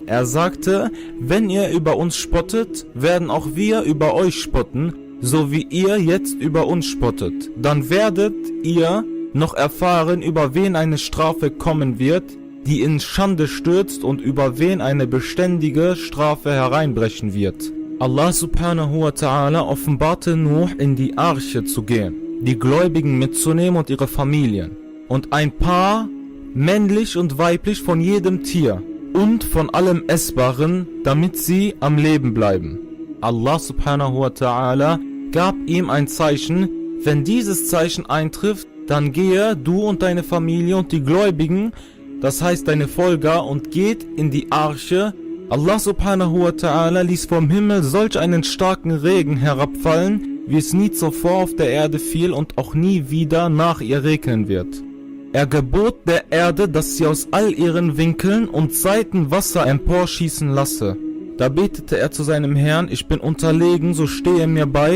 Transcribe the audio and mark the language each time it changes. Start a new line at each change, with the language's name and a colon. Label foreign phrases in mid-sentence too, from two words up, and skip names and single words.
German: Er sagte, wenn ihr über uns spottet, werden auch wir über euch spotten, so wie ihr jetzt über uns spottet. Dann werdet ihr noch erfahren, über wen eine Strafe kommen wird, die in Schande stürzt, und über wen eine beständige Strafe hereinbrechen wird.
Arabic: الله سبحانه وتعالى
German: offenbarte Nuh, in die Arche zu gehen, die Gläubigen mitzunehmen und ihre Familien, und ein Paar, männlich und weiblich von jedem Tier, und von allem Essbaren, damit sie am Leben bleiben.
Arabic: الله سبحانه وتعالى
German: gab ihm ein Zeichen: Wenn dieses Zeichen eintrifft, dann gehe du und deine Familie und die Gläubigen, das heißt deine Folger, und geht in die Arche.
Arabic: الله سبحانه وتعالى
German: ließ vom Himmel solch einen starken Regen herabfallen, wie es nie zuvor auf der Erde fiel und auch nie wieder nach ihr regnen wird. Er gebot der Erde, dass sie aus all ihren Winkeln und Seiten Wasser emporschießen lasse. Da betete er zu seinem Herrn: Ich bin unterlegen, so stehe mir bei.